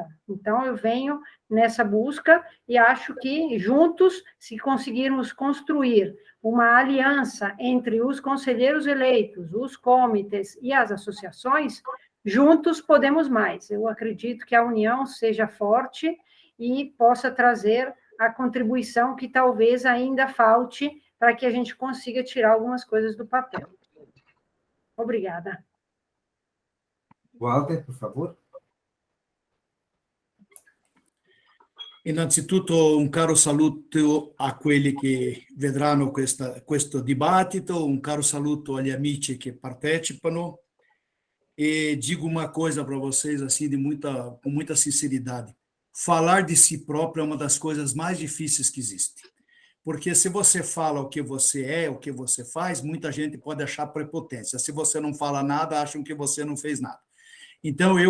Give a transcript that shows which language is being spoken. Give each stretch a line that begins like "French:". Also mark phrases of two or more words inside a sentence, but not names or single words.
Portuguese: Então, eu venho nessa busca e acho que, juntos, se conseguirmos construir uma aliança entre os conselheiros eleitos, os comitês e as associações, juntos podemos mais. Eu acredito que a união seja forte e possa trazer a contribuição que talvez ainda falte para que a gente consiga tirar algumas coisas do papel. Obrigada. Walter, por favor.
Italian: Innanzitutto un caro saluto a quelli che vedranno questo dibattito, un caro saluto agli amici che partecipano,
Portuguese: e digo uma coisa para vocês assim com muita sinceridade: falar de si próprio é uma das coisas mais difíceis que existe, porque se você fala o que você é, o que você faz, muita gente pode achar prepotência. Se você não fala nada, acham que você não fez nada.